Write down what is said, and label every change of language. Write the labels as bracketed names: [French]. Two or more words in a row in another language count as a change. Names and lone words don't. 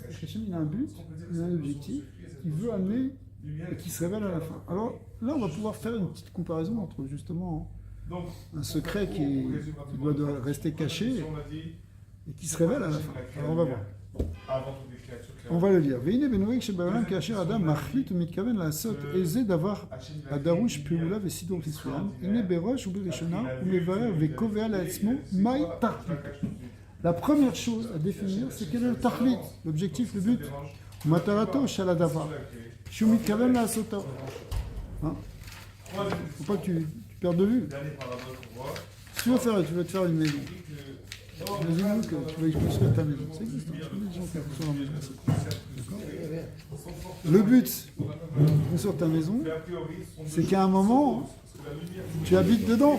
[French] C'est-à-dire qu'Hachem, il a un but, il a un objectif, qu'il veut amener et qui se révèle à la fin. Alors là, on va pouvoir faire une petite comparaison entre justement un secret qui doit rester caché et qui se révèle à la fin. Alors on va voir. Avant toutes les créatures créées. On va le lire. [Hebrew] והנה בנוהג שבעולם כאשר אדם מחליט ומתכוון לעשות איזה דבר הדרוש פעולה וסידור מסוים, הנה בראש ובראשונה הוא מברר וקובע לעצמו מהי תכלית. [French] La première chose à définir, c'est quel est le tachlit, l'objectif, le but. [Hebrew] ומטרתו של הדבר, שהוא מתכוון לעשותו. [French] Hein? Faut pas que tu perdes de vue. Dernier paragraphe qu'on voit. Si tu veux te faire une maison, imagine que tu vas construire ta maison. Ça existe, hein. Je connais des gens qui construisent leur maison. D'accord. Le but de construire ta maison, c'est qu'à un moment, tu habites dedans.